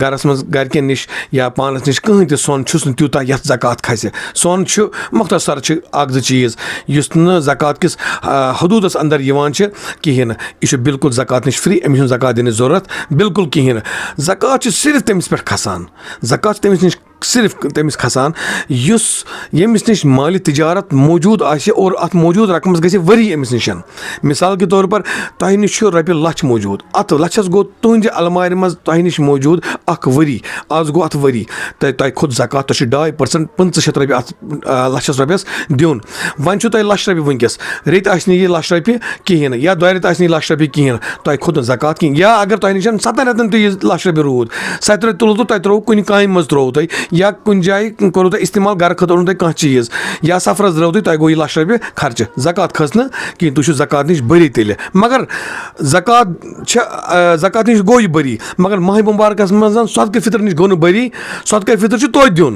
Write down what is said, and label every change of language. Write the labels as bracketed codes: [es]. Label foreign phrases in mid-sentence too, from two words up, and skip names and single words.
[ks] گرس منٛز گرِکٮ۪ن نِش یا پانس نِش کٕہٕنۍ تہِ سۄن چھُس نہٕ تیوٗتاہ یتھ زکات کھسہِ سۄن چھُ مختصر چھِ اکھ زٕ چیٖز یُس نہٕ زکات کِس حدوٗدس اندر یِوان چھِ کِہیٖنۍ نہٕ یہِ چھُ بالکُل زکات نِش فری أمِس چھُنہٕ زکات دِنٕچ ضوٚرتھ بالکُل کِہیٖنۍ نہٕ زکات چھُ صرف تٔمِس پٮ۪ٹھ کھسان زکات چھُ تٔمِس نِش صرف تٔمِس کھسان یُس ییٚمِس نِش مالہِ تِجارت موٗجوٗد آسہِ اور اَتھ موٗجوٗد رقمس گژھِ ؤری أمِس نِش [ur] مِثال کے طور پر [ks] تۄہہِ نِش چھُ رۄپیہِ لچھ موٗجوٗد اَتھ لچھس گوٚو تُہنٛزِ المارِ منٛز تۄہہِ نِش موٗجوٗد اکھ ؤری آز گوٚو اَتھ ؤری تۄہہِ کھوٚت زکات تۄہہِ چھُ 2% 500 رۄپیہِ اَتھ لچھس رۄپیس دیُن وۄنۍ چھُو تۄہہِ 1,00,000 رۄپیہِ وٕنکیٚس ریٚتۍ آسہِ نہٕ یہِ 1,00,000 رۄپیہِ کِہیٖنۍ نہٕ یا 2 رٮ۪تھ آسہِ نہٕ یہِ 1,00,000 رۄپیہِ کِہیٖنۍ نہٕ تۄہہِ کھوٚت نہٕ زکات کِہیٖنۍ یا اگر تۄہہِ نِش 7 رٮ۪تن تہِ یہِ 1,00,000 رۄپیہِ روٗد 7 رٮ۪تھ تُلوٕ تۄہہِ ترٛووُ کُنہِ کامہِ منٛز ترٛووُ تۄہہِ یا کُنہِ جایہِ کوٚروٕ تۄہہِ اِستعمال گرٕ خٲطرٕ اوٚنوُ تۄہہِ کانٛہہ چیٖز یا سفرس درٛاو تۄہہِ گوٚو یہِ 1,00,000 رۄپیہِ خرچہٕ زکات کھٔژ نہٕ کِہیٖنۍ تُہۍ چھِو زکات نِش بٔری تیٚلہِ مگر زکات نِش گوٚو یہِ بٔری مگر ماہِ مُبارکس منٛز صدقہٕ فطر نِش گوٚو نہٕ بٔری صدقہٕ فطر چھُ توتہِ دیُن